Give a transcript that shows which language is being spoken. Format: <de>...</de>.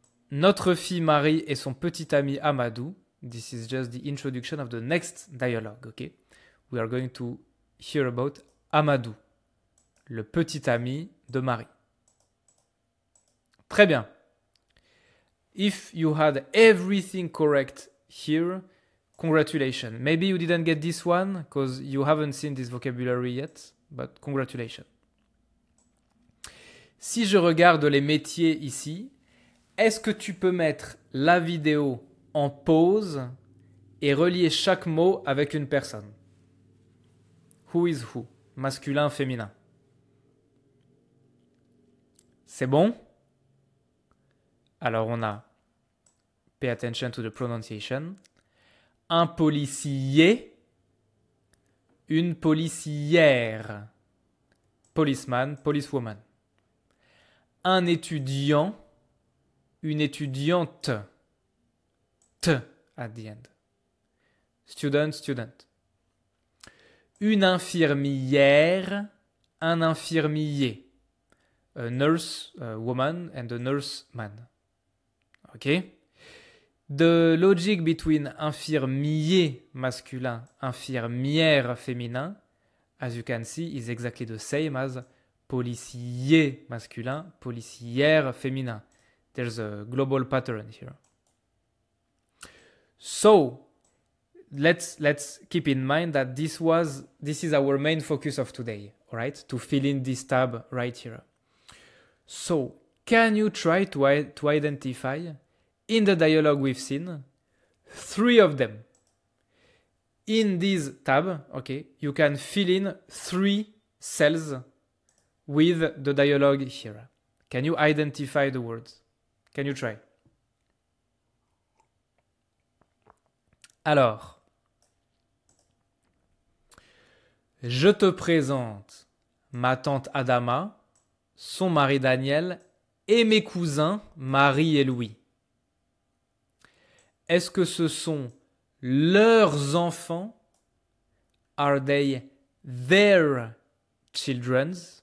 <fr>Notre fille Marie et son petit ami Amadou.</fr> <en>This is just the introduction of the next dialogue, okay? We are going to hear about Amadou,</en> <fr>le petit ami de Marie. Très bien.</fr> <en>If you had everything correct here, congratulations. Maybe you didn't get this one because you haven't seen this vocabulary yet, but congratulations.</en> <fr>Si je regarde les métiers ici, est-ce que tu peux mettre la vidéo en pause et relier chaque mot avec une personne?</fr> <en>Who is who? Masculin, féminin.</en> <fr>C'est bon? Alors on a</fr> <en>pay attention to the pronunciation.</en> <fr>Un policier, une policière.</fr> <en>Policeman, policewoman.</en> <fr>Un étudiant, une étudiante.</fr> <en>T at the end. Student, student.</en> <fr>Une infirmière, un infirmier.</fr> <en>A nurse woman and a nurse man. Okay? The logic between infirmier masculin, infirmière féminin, as you can see, is exactly the same as policier masculin, policière féminin. There's a global pattern here. So, let's keep in mind that this is our main focus of today, all right? To fill in this tab right here. So, can you try to identify in the dialogue we've seen 3 of them? In this tab, okay, you can fill in 3 cells with the dialogue here. Can you identify the words? Can you try?</en> <fr>Alors, je te présente ma tante Adama, son mari Daniel et mes cousins Marie et Louis. Est-ce que ce sont leurs enfants?</fr> <en>Are they their children?</en>